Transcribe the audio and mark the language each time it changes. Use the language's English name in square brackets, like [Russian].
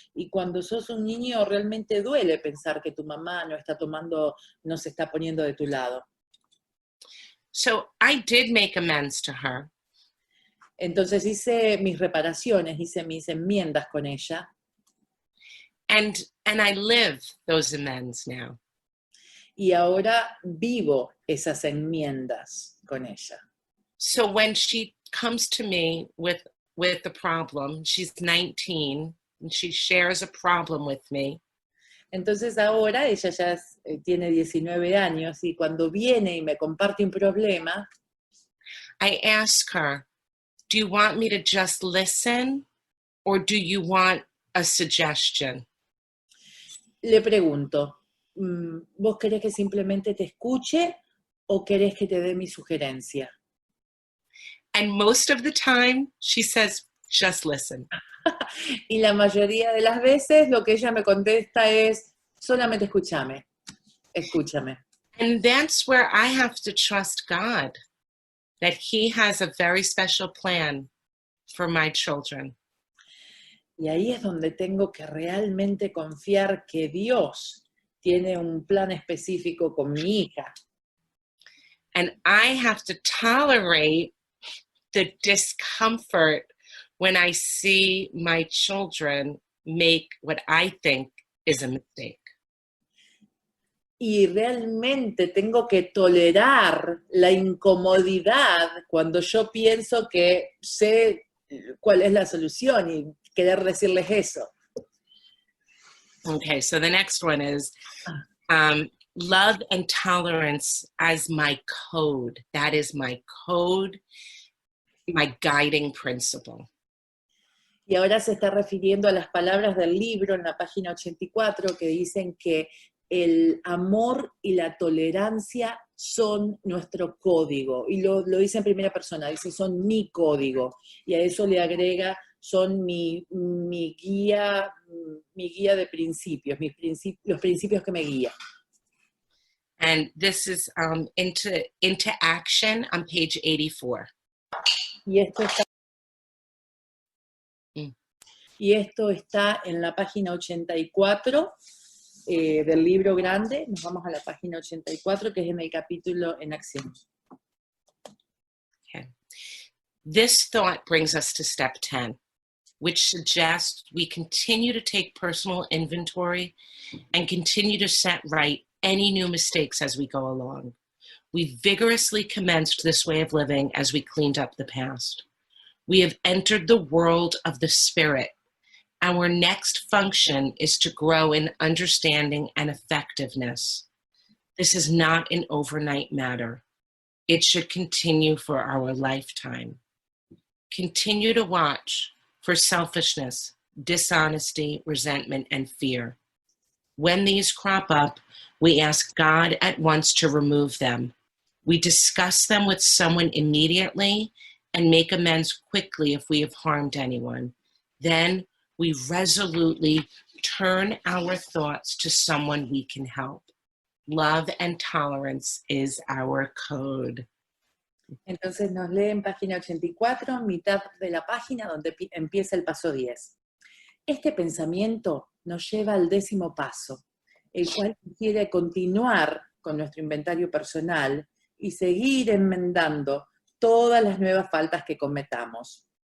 [Spanish] Y cuando sos un niño realmente duele pensar que tu mamá no se está poniendo de tu lado. [English] So I did make amends to her. [Spanish] Entonces hice mis reparaciones, hice mis enmiendas con ella. [English] And I live those amends now. [Spanish] Y ahora vivo esas enmiendas con ella. [English] So when she comes to me with a problem, she's 19, and she shares a problem with me. [Spanish] Entonces ahora ella ya tiene 19 años y cuando viene y me comparte un problema, [English] I ask her, do you want me to just listen or do you want a suggestion? [Spanish] Le pregunto, ¿vos querés que simplemente te escuche o querés que te dé mi sugerencia? [English] And most of the time, she says, just listen. [Spanish] Y la mayoría de las veces lo que ella me contesta es, solamente escúchame. [English] And that's where I have to trust God, that He has a very special plan for my children. [Spanish] Y ahí es donde tengo que realmente confiar que Dios tiene un plan específico con mi hija. [English] And I have to tolerate the discomfort when I see my children make what I think is a mistake. [Spanish] Y realmente tengo que tolerar la incomodidad cuando yo pienso que sé cuál es la solución y querer decirles eso. [English] Okay, so the next one is love and tolerance as my code. That is my code, my guiding principle. [Spanish] Y ahora se está refiriendo a las palabras del libro en la página 84 que dicen que el amor y la tolerancia son nuestro código. Y lo dice en primera persona, dice son mi código. Y a eso le agrega, son mi guía de principios, los principios que me guían. [English] And this is into action on page 84. [Spanish] Y esto está, y esto está en la página 84 del libro grande. Nos vamos a la página 84, que es en el capítulo en acción. [English] Okay. This thought brings us to step 10, which suggests we continue to take personal inventory and continue to set right any new mistakes as we go along. We vigorously commenced this way of living as we cleaned up the past. We have entered the world of the spirit. Our next function is to grow in understanding and effectiveness. This is not an overnight matter. It should continue for our lifetime. Continue to watch for selfishness, dishonesty, resentment, and fear. When these crop up, we ask God at once to remove them. We discuss them with someone immediately and make amends quickly if we have harmed anyone. Then we resolutely turn our thoughts to someone we can help. Love and tolerance is our code. [Spanish] Entonces nos lee en página 84, mitad de la página, donde empieza el paso 10. Este pensamiento nos lleva al 10º paso, el cual quiere continuar con nuestro inventario personal y seguir enmendando todas las nuevas faltas que cometamos.